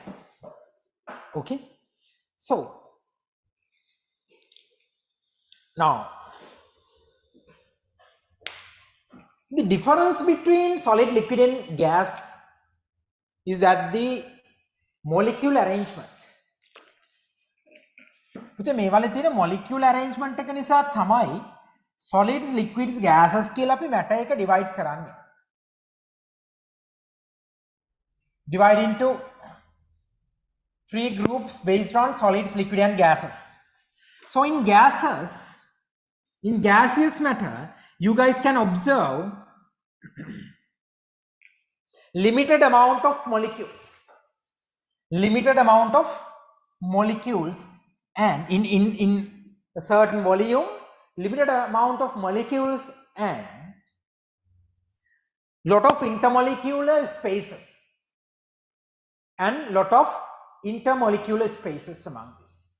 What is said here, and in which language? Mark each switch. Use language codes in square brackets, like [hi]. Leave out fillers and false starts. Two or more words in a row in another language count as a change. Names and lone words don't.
[en] Okay. So now the difference between solid, liquid and gas is that the molecular arrangement. [si] පුතේ මේ වල තියෙන [en] molecular arrangement [si] එක නිසා තමයි [en] solids, liquids, gases [si] කියලා අපි matter එක divide කරන්නේ. [en] Divide into three groups based on solids, liquid and gases. So in gaseous matter, you guys can observe limited amount of molecules and in a certain volume, limited amount of molecules and lot of intermolecular spaces and lot of intermolecular spaces among this.